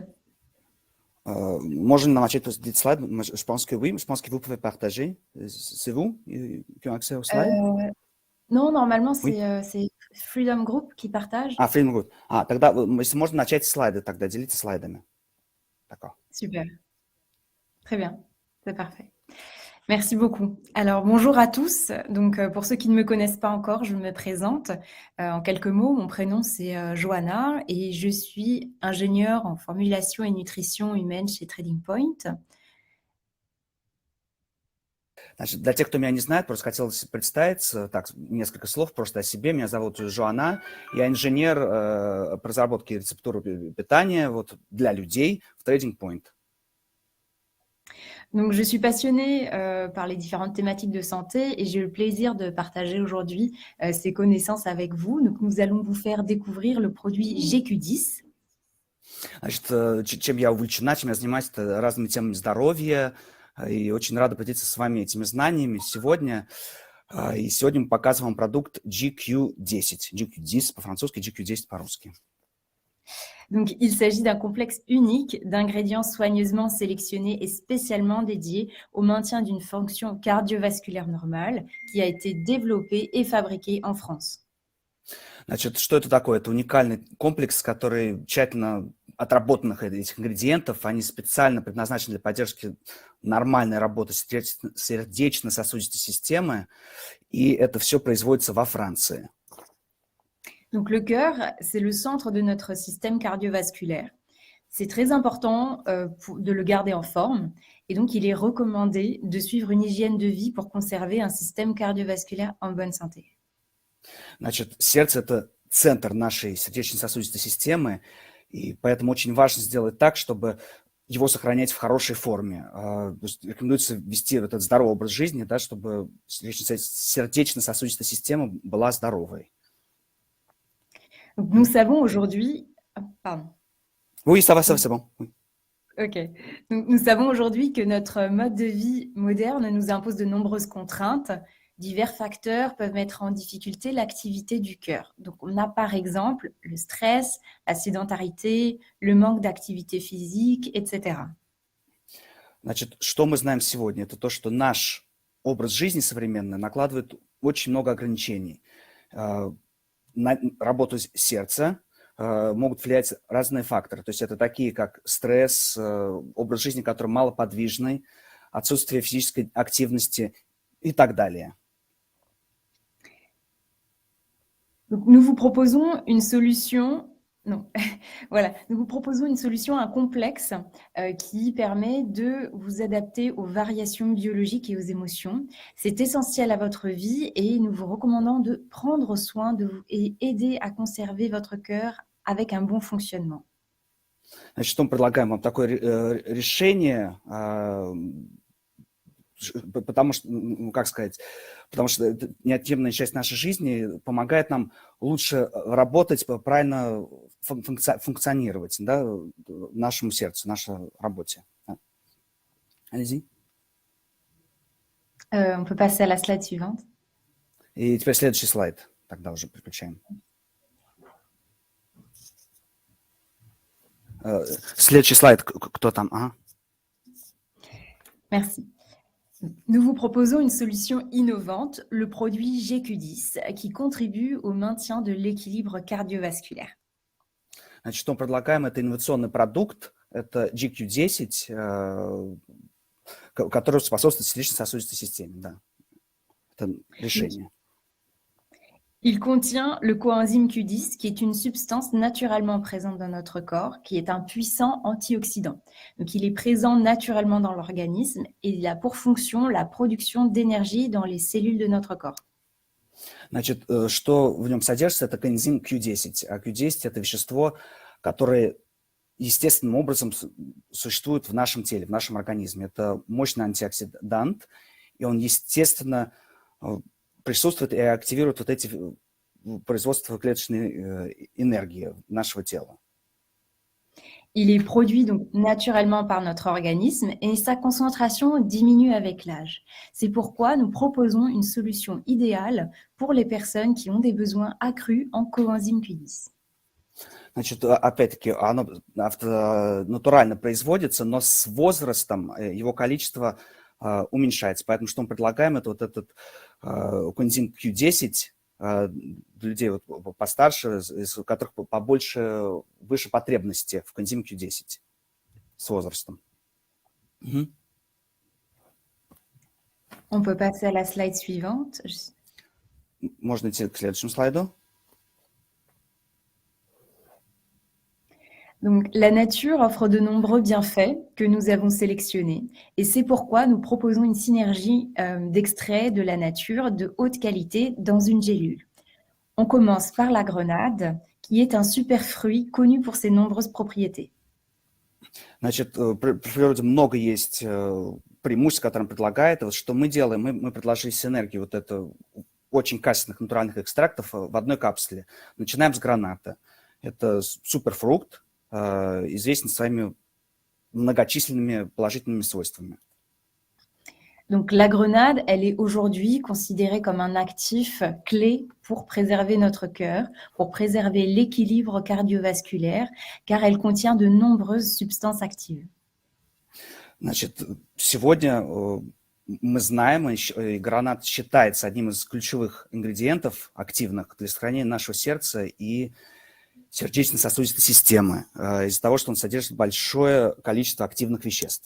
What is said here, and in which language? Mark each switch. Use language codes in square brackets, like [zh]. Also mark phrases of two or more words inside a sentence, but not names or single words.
[ru] Можно начать [fr] des slides. Je pense que oui, je pense que vous pouvez partager. C'est vous qui ont accès aux slides? Non, normalement, Oui. c'est Freedom Group qui partage. Freedom Group. [ru] Тогда, если можно начать слайды, тогда делиться слайдами. [fr] D'accord. Super. Très bien, c'est parfait. Merci beaucoup. Alors, bonjour à tous. Donc, pour ceux qui ne me connaissent pas encore, je me présente. En quelques mots, mon prénom, c'est Johanna et je suis ingénieure en formulation et nutrition humaine chez Trading Point. [ru] Значит, для тех, кто меня не знает, просто хотелось представиться, так, несколько слов просто о себе. Меня зовут Жоанна, я инженер по разработке рецептуры питания вот, для людей в Trading Point. [fr] Donc, je suis passionnée par les différentes thématiques de santé et j'ai le plaisir de partager aujourd'hui ces connaissances avec vous. Donc, nous allons vous faire découvrir le produit GQ10. [ru] Значит, чем я увлечена, чем я занимаюсь, это разными темами здоровья, и очень рада поделиться с вами этими знаниями сегодня. И сегодня мы показываем продукт GQ10. GQ10 по-французски, GQ10 по-русски. [fr] Donc, il s'agit d'un complexe unique d'ingrédients soigneusement sélectionnés et spécialement dédiés au maintien d'une fonction cardiovasculaire normale qui a été développé et fabriqué en France. [ru] Значит, что это такое? Это уникальный комплекс, который тщательно отработанных этих ингредиентов, они специально предназначены для поддержки нормальной работы сердечно-сосудистой системы, и это все производится во Франции. [fr] Donc, le cœur, c'est le centre de notre système cardiovasculaire. C'est très important de le garder en forme et donc il est recommandé de suivre une hygiène de vie pour conserver un système cardiovasculaire en bonne santé. [ru] Значит, сердце – это центр нашей сердечно-сосудистой системы, и поэтому очень важно сделать так, чтобы его сохранять в хорошей форме. То есть рекомендуется вести этот здоровый образ жизни, да, чтобы сердечно-сосудистая система была здоровой. [fr] Donc, nous savons aujourd'hui... Pardon. Oui, ça va, c'est bon. Oui. Ok. Donc, nous savons aujourd'hui que notre mode de vie moderne nous impose de nombreuses contraintes. Divers facteurs peuvent mettre en difficulté l'activité du cœur. Donc, on a par exemple le stress, la sédentarité, le manque d'activité physique, etc. [ru] Значит, что мы знаем сегодня? Это то, что наш образ жизни современный накладывает очень много ограничений. На работу сердца могут влиять разные факторы. То есть это такие, как стресс, образ жизни, который малоподвижный, отсутствие физической активности и так далее. [fr] Donc, nous vous proposons une solution... Non, voilà. Nous vous proposons une solution, un complexe qui permet de vous adapter aux variations biologiques et aux émotions. C'est essentiel à votre vie et nous vous recommandons de prendre soin de vous et aider à conserver votre cœur avec un bon fonctionnement. [ru] Значит, мы предлагаем вам такое решение, потому что, ну, как сказать, потому что это неотъемлемая часть нашей жизни, помогает нам лучше работать, правильно функционировать, да, нашему сердцу, нашей работе. [fr] Allez-y. On peut passer à la slide suivante. [ru] И теперь следующий слайд. Тогда уже переключаем. Следующий слайд. Кто там? Ага. [fr] Merci. Nous vous proposons une solution innovante, le produit GQ10, qui contribue au maintien de l'équilibre cardiovasculaire. [ru] Значит, что мы предлагаем, это инновационный продукт это GQ10, который способствует сердечно-сосудистой системе. Да. Это решение. [fr] Il contient le coenzyme Q10, qui est une substance naturellement présente dans notre corps, qui est un puissant antioxydant. Donc, il est présent naturellement dans l'organisme et il a pour fonction la production d'énergie dans les cellules de notre corps. [ru] Значит, что в нем содержится, это коэнзим Q10. А Q10 – это вещество, которое естественным образом существует в нашем теле, в нашем организме. Это мощный антиоксидант, и он, естественно, присутствует и активирует вот эти производства клеточной энергии нашего тела. [fr] Il est produit donc naturellement par notre organisme et sa concentration diminue avec l'âge. C'est pourquoi nous proposons une solution idéale pour les personnes qui ont des besoins accrus en coenzyme Q10. [ru] Значит, опять-таки, оно натурально производится, но с возрастом его количество уменьшается. Поэтому что мы предлагаем, это вот этот коэнзим Q10 для людей вот постарше, у которых побольше, выше потребности в коэнзиме Q10 с возрастом. [fr] On peut passer à la slide suivante. [ru] Можно идти к следующему слайду. [fr] Donc, la nature offre de nombreux bienfaits que nous avons sélectionnés et c'est pourquoi nous proposons une synergie d'extraits de la nature de haute qualité dans une gélule. On commence par la grenade, qui est un super fruit connu pour ses nombreuses propriétés. [ru] Значит, в природе много есть преимуществ, которые он предлагает. Вот что мы делаем, мы предложили синергию вот это очень качественных натуральных экстрактов в одной капсуле. Начинаем с граната. Это суперфрукт, известен своими многочисленными положительными свойствами. [fr] Donc la grenade, elle est aujourd'hui considérée comme un actif clé pour préserver notre cœur, pour préserver l'équilibre cardiovasculaire, car elle contient de nombreuses substances actives. [ru] Значит, сегодня мы знаем, и гранат считается одним из ключевых ингредиентов активных для сохранения нашего сердца и сердечно-сосудистой системы, из-за того, что он содержит большое количество активных веществ.